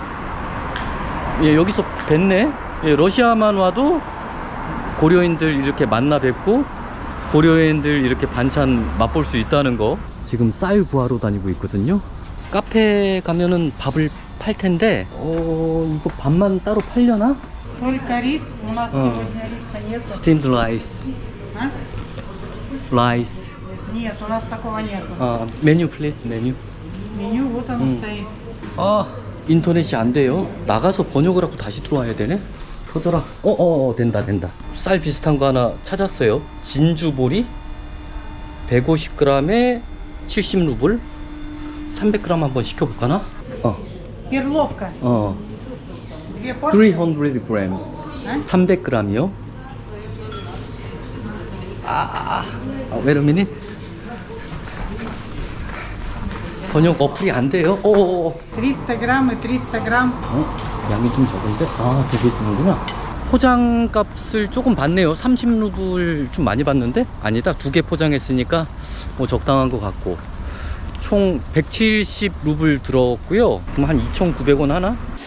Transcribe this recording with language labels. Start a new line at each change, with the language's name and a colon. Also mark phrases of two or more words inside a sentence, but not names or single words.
Korean: 예, 여기서 뵀네. 예, 러시아만 와도 고려인들 이렇게 만나 뵙고 고려인들 이렇게 반찬 맛볼 수 있다는 거. 지금 쌀 구하러 다니고 있거든요. 카페 가면은 밥을 팔 텐데 이거 밥만 따로 팔려나?
Russian: Только рис. У нас сегодня риса нет.
English: Steamed rice. Rice.
Russian: Нет, у нас такого нет.
English: menu please menu.
Russian: Меню вот оно стоит.
Korean: 인터넷이 안 돼요. 나가서 번역을 하고 다시 들어와야 되네. 터져라. 된다. 쌀 비슷한 거 하나 찾았어요. 진주보리 150g에 70루블. 300g 한번 시켜볼까나?
Russian: Перловка. 2
Korean: 300g. 300g이요?
English: Wait a minute.
Korean: 번역 어플이 안 돼요?
Russian: 300 грамм и 300 грамм.
Korean: 양이 좀 적은데? 되게 드는구나. 포장 값을 조금 받네요. 30루블 좀 많이 받는데? 아니다. 2개 포장했으니까 뭐 적당한 것 같고. 총 170루블 들었고요. 그럼 한 2,900원 하나?